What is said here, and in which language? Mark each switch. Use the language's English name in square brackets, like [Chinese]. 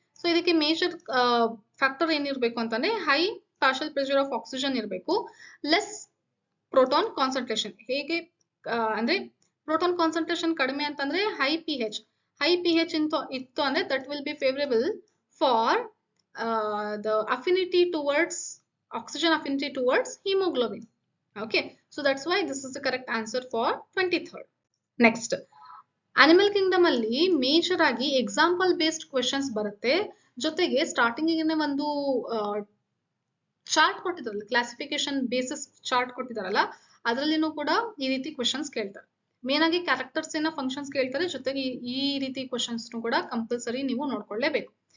[Kannada] So ಇದಕ್ಕೆ major factor ಏನಿರಬೇಕು ಅಂತಂದ್ರೆ high partial pressure of oxygen ಇರಬೇಕು, ಲೆಸ್ ಪ್ರೋಟಾನ್ ಕಾನ್ಸಂಟ್ರೇಷನ್. ಹೇಗೆ ಅಂದ್ರೆ ಪ್ರೋಟಾನ್ ಕಾನ್ಸಂಟ್ರೇಷನ್ ಕಡಿಮೆ ಅಂತಂದ್ರೆ ಹೈ ಪಿ ಹೆಚ್ ಇತ್ತು ಅಂದ್ರೆ [English] That will be favourable for the affinity towards oxygen affinity towards hemoglobin. Okay, so that's why this is the correct answer for 23rd. [Kannada] Next, animal kingdom ಅಲ್ಲಿ major ಆಗಿ example based questions ಬರುತ್ತೆ. ಜೊತೆಗೆ starting ಗೆ ಒಂದು chart ಕೊಟ್ಟಿದಾರಲ್ಲ, classification basis chart ಕೊಟ್ಟಿದಾರಲ್ಲ, ಅದರಲ್ಲಿನೂ ಕೂಡ ಈ ರೀತಿ questions ಕೇಳ್ತಾರೆ. ಮೇನ್ ಆಗಿ ಕ್ಯಾರೆಕ್ಟರ್ಸ್ ಏನ ಫಂಕ್ಷನ್ಸ್ ಕೇಳ್ತಾರೆ, ಜೊತೆಗೆ ಈ ರೀತಿ ಕ್ವೆಶನ್ಸ್ ಕೂಡ ಕಂಪಲ್ಸರಿ ನೀವು ನೋಡ್ಕೊಳ್ಳೇಬೇಕು.